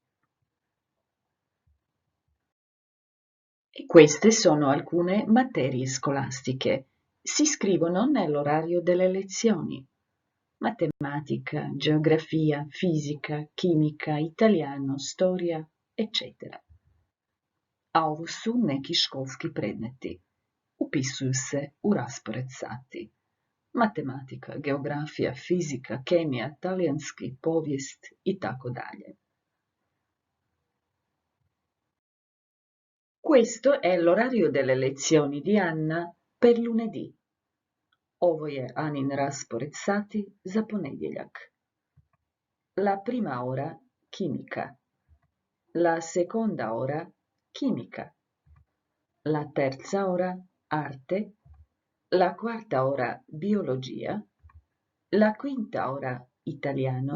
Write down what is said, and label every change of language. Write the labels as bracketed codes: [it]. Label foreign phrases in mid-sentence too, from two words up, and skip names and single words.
[it] E queste sono alcune materie scolastiche. Si scrivono nell'orario delle lezioni. Matematica, geografia, fisica, chimica, italiano, storia, eccetera. [hr] A ovo su neki školski predmeti. Upisuju se u raspored sati. matematika, geografija, fizika, kemija, talijanski, povijest i tako dalje. [it] Questo è l'orario delle lezioni di Anna per lunedì. [hr] Ovo je Anin raspored sati za ponedjeljak. [it] La prima ora chimica. La seconda ora chimica. La terza ora arte. La quarta ora biologia. La quinta ora italiano.